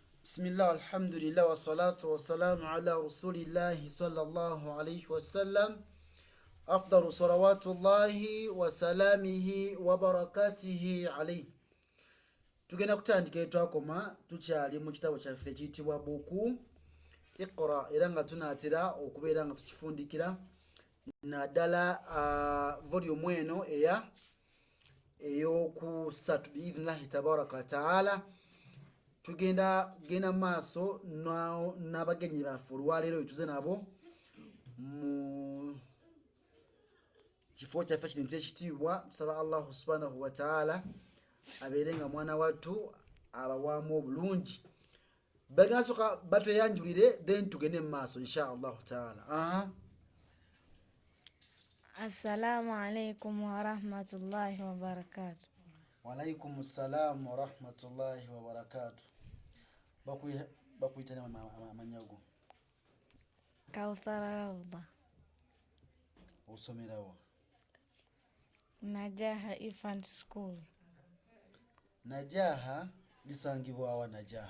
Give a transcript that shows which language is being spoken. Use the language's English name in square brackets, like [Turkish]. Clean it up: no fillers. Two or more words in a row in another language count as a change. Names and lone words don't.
[Arabic] بسم الله الحمد لله والصلاة والسلام على رسول الله صلى الله عليه وسلم أفضل صلوات الله وسلامه وبركاته عليه. [Ganda] Tugenda kutandika etwakoma tukyali mu kitabo kyaffe kiyitibwa buku Iqra era nga tunaatera okubeera nga tukifundikira naddala volume eno eyokusatu [Arabic] بإذن الله تبارك وتعالى. [Ganda] Tugenda maaso n'abagenyi baffe olwaleero wetuze nabo mu kifo kyaffe kino ekyekitiibwa. Tusaba [Arabic] الله سبحانه وتعالى [Ganda] abeere nga mwana wattu abawaamu obulungi. Bagenda soka batweyanjulire then tugende mu maaso [Arabic] إن شاء الله تعالى. السلام عليكم ورحمة الله وبركاته. وعليكم السلام ورحمة الله وبركاته. [Ganda] Bakuyitana amanyago Kawthara Rawda. Osomerawo Najaha Infant School. Najaha lisangibwawa? Najaha